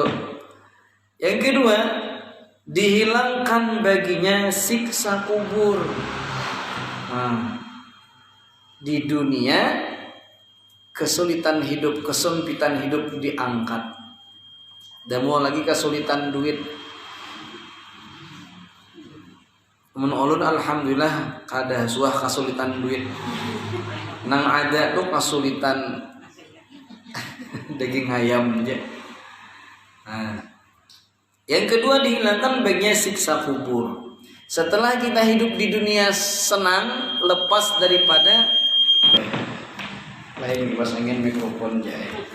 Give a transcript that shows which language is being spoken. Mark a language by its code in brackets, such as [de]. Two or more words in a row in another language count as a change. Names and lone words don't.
[id] Yang kedua, dihilangkan baginya siksa kubur. Nah, di dunia kesulitan hidup, kesempitan hidup diangkat. Dan mau lagi kesulitan duit. [bjn] Mun ulun alhamdulillah kada suah kesulitan duit. Nang ada tuh kesulitan daging ayam aja. [id] Nah, yang kedua dihilangkan baginya siksa kubur. Setelah kita hidup di dunia senang, lepas daripada lain pasangin mikrofon jahit.